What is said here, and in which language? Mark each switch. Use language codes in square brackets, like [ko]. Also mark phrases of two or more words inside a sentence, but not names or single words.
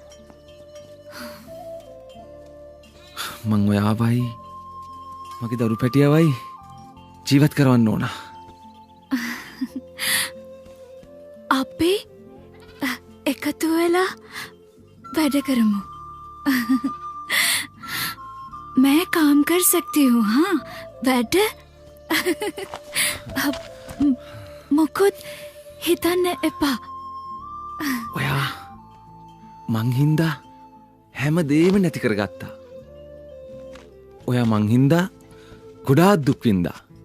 [si] මං ඔයාවයි මගේ දරු පැටියවයි ජීවත් කරවන්න ඕන. අපි එකතු වෙලා වැඩ කරමු. [hi] मैं काम कर सकती हूँ. हाँ, [si] වැඩ මොකොත් හිතන්න එපා. ඔයා මං හින්දා හැම දේම නැති කරගත්තා. ඔයා මං හින්දා ගොඩාක් දුක් වින්දා.